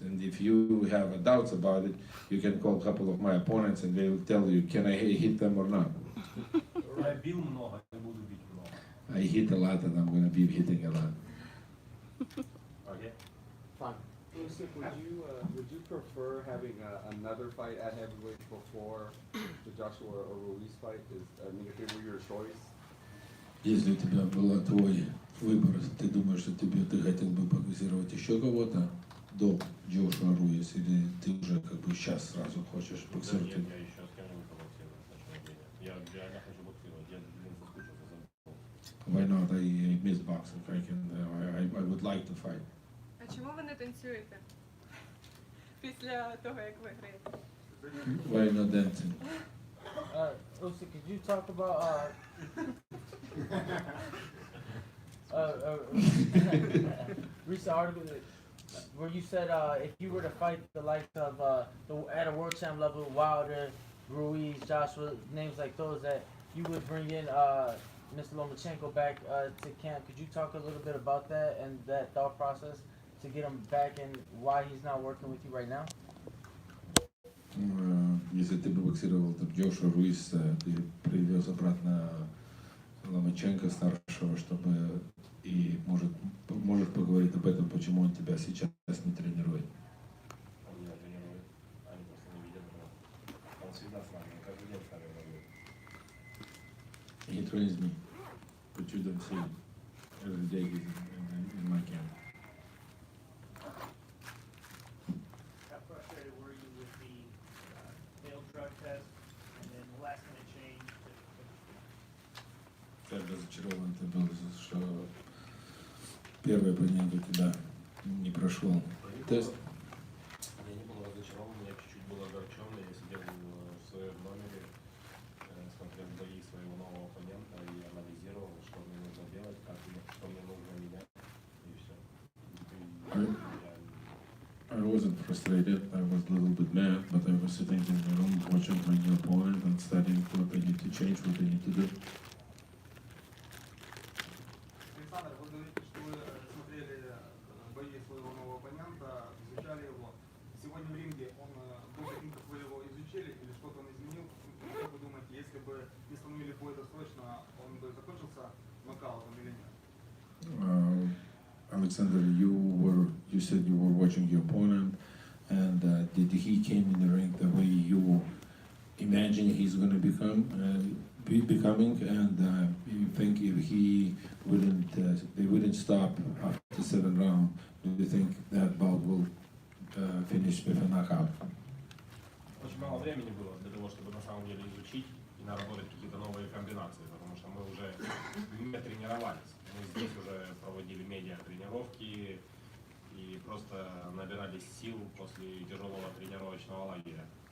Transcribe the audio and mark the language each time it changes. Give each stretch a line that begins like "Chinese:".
English: And if you have doubts about it, you can call a couple of my opponents and they will tell you, can I hit them or not?
Russian: Я бил много, я буду бить много.
English: I hit a lot and I'm going to be hitting a lot. Okay. Fine. Usyk, would you prefer having another fight at heavyweight before the Joshua or Ruiz fight? If it were your choice?
Russian: Если у тебя был твой выбор, ты думаешь, что ты хотел бы боксировать еще кого-то до Джошуа Руис, или ты уже как бы сейчас сразу хочешь боксировать? Нет, я еще с кем-нибудь побоксирую. Я реально хочу боксировать, я соскучился за боксом.
English: Why not? I miss boxing. I would like to fight.
Ukrainian: А чому ви не танцюєте після того, як виграєте?
English: Why not dancing? Usyk, could you talk about recent article where you said if you were to fight the likes of at a world champ level, Wilder, Ruiz, Joshua, names like those, that you would bring in Mr. Lomachenko back to camp. Could you talk a little bit about that and that thought process to get him back and why he's not working with you right now?
Russian: Если ты бы боксировал там Джоша Руиса, ты привез обратно Ломаченко старшего, чтобы и может поговорить об этом, почему он тебя сейчас не тренирует. Он меня тренирует, они просто не видят этого. Он всегда с нами, каждый день с нами воюет.
English: He trains me, but you don't see it. Every day he's in my camp. How frustrated were you with the failed drug test and then the last minute change?
Russian: Как разочарован ты был, что первый оппонент у тебя не прошел тест? Я не был разочарован, я чуть-чуть был огорчен. Я сидел в своем номере, смотрел бои своего нового оппонента и анализировал, что мне нужно делать, что мне нужно менять, и все.
English: I wasn't frustrated, I was a little bit mad, but I was sitting in the room watching my new opponent and studying what I need to change, what I need to do.
Russian: Александр, вы говорите, что вы смотрели бои своего нового оппонента, изучали его. Сегодня в ринге он был таким, как вы его изучили, или что-то он изменил? Как вы думаете, если бы не становили бой досрочно, он бы закончился нокаутом или нет?
English: Alexander, you said you were watching your opponent, and did he came in the ring the way you imagine he's going to be becoming, and you think if they wouldn't stop after 7 rounds, do you think that bout will finish with a knockout?
Russian: Очень мало времени было для того, чтобы на самом деле изучить и наработать какие-то новые комбинации, потому что мы уже не тренировались. Мы здесь уже проводили медиа-тренировки и просто набирались сил после тяжелого тренировочного лагеря.